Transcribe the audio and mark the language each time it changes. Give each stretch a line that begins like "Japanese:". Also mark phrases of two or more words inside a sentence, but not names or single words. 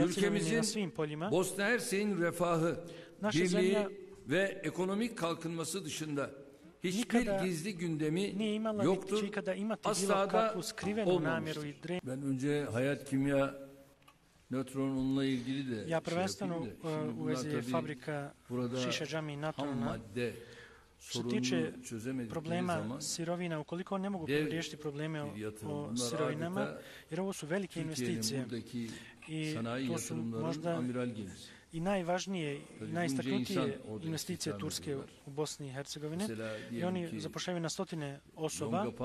Turkish: Ülkemizin Bosna Hersek'in refahı, birliği ve ekonomik kalkınması dışında hiçbir gizli gündemi yoktur, asla da olmamıştır. Ben önce Hayat Kimya Nötron onunla ilgili de
Bosnian: Ja prvenstveno u vezi fabrika Šiša Džami i Natrona, što se tiče problema sirovina, ukoliko on ne mogu riješiti probleme o sirovinama, jer ovo su velike investicije i to su možda i najvažnije i najistaknutije investicije Turske u Bosni i Hercegovini i oni zapošljavaju na stotine osoba